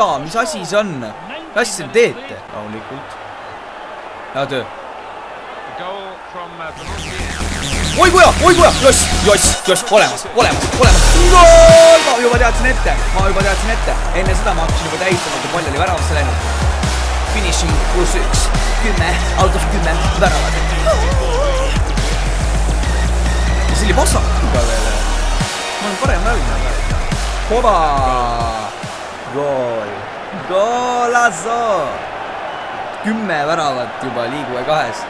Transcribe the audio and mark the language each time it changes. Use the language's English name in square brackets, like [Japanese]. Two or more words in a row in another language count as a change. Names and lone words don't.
[Estonian] Mis asi see on? Kas te teete? Rahulikult. Hea töö. Oi kuja. Joss, olemas. Gool! Ma juba teadsin ette. Enne seda ma hakkasin juba tähitama, kui palju oli väravasse läinud. [English] Finishing +1. 10 out of 10 väravad. [Estonian] Ja see oli vasakuga veel. Ma olen parem välgna. Hoba! Goolazo! 10 väravat juba liiguve 2.